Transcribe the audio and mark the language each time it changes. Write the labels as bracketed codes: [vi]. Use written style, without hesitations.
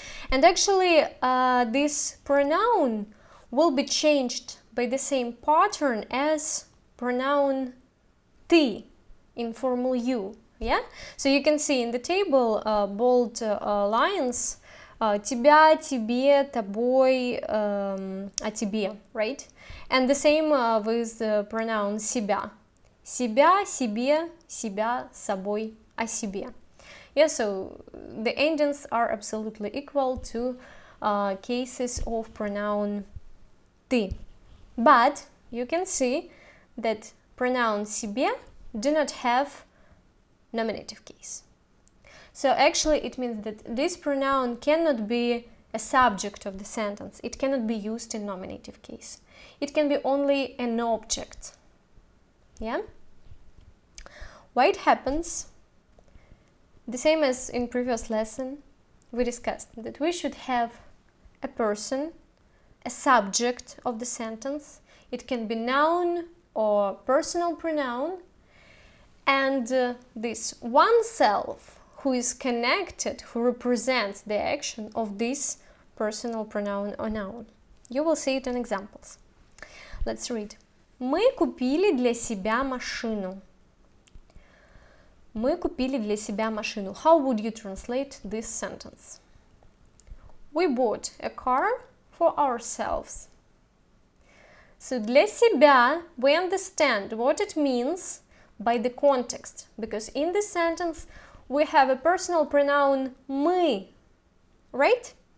[en] And actually, this pronoun will be changed by the same pattern as pronoun ты in formal you. Yeah? So you can see in the table bold lines тебя, тебе, тобой, о тебе, right? And the same with the pronoun себя. [ru] Себя, себе, себя, собой, о себе. [en] Yeah, so the endings are absolutely equal to cases of pronoun ты. But you can see that pronoun себе do not have nominative case. So actually it means that this pronoun cannot be a subject of the sentence. It cannot be used in nominative case. It can be only an object. Yeah? Why it happens? The same as in previous lesson, we discussed that we should have a person, a subject of the sentence. It can be noun or personal pronoun, and this oneself who is connected, who represents the action of this personal pronoun or noun. You will see it in examples. Let's read. [ru] Мы купили для себя машину. Мы купили для себя машину. [en] How would you translate this sentence? We bought a car for ourselves. So для себя we understand what it means by the context, because in this sentence we have a personal pronoun мы, right?